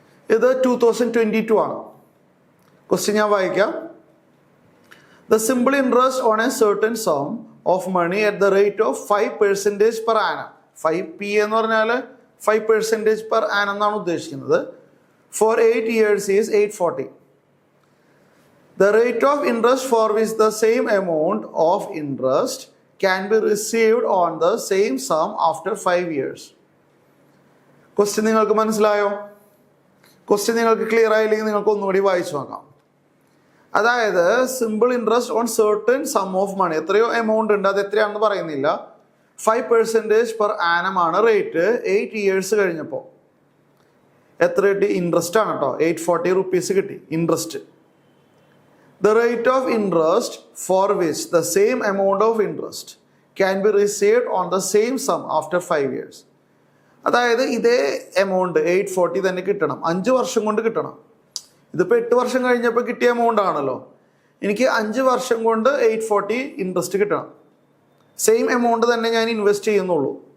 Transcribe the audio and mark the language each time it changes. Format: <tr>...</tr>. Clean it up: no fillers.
<ml>ഇത് 2022 ആണ്. ക്വസ്റ്റ്യൻ ഞാൻ വായിക്കാം.</ml> <en>The simple interest on a certain sum of money at the rate of 5% per annum.</en> <ml>5p എന്ന് പറഞ്ഞാൽ 5% per annum എന്നാണ് ഉദ്ദേശിക്കുന്നത്.</ml> <en>For 8 years is 840. The rate of interest for which the same amount of interest can be received on the same sum after 5 years.</en> <ml>Question നിങ്ങൾക്ക് മനസ്സിലായോ? Question നിങ്ങൾക്ക് clear ആയില്ലെങ്കിൽ നിങ്ങൾക്ക് ഒന്നുകൂടി വായിച്ചു നോക്കാം. അതായത് simple interest on certain some of money, എത്രയോ amount ഉണ്ട്, അത് എത്രയാണെന്ന് പറയുന്നില്ല. 5% per annum ആണ് റേറ്റ്. 8 years കഴിഞ്ഞപ്പോൾ എത്ര കിട്ടി? ഇൻട്രസ്റ്റ് ആണ് കേട്ടോ. 840 rupees കിട്ടി interest.</ml> <en>The rate of interest for which the same amount of interest can be received on the same sum after 5 years.</en> <ml>അതായത് ഇതേ എമൗണ്ട് 840 തന്നെ കിട്ടണം, 5 വർഷം കൊണ്ട് കിട്ടണം. ഇതിപ്പോൾ 8 വർഷം കഴിഞ്ഞപ്പോൾ കിട്ടിയ എമൗണ്ട് ആണല്ലോ. എനിക്ക് 5 വർഷം കൊണ്ട് 840 ഇൻട്രസ്റ്റ് കിട്ടണം. സെയിം എമൗണ്ട് തന്നെ ഞാൻ ഇൻവെസ്റ്റ് ചെയ്യുന്നുള്ളൂ.</ml>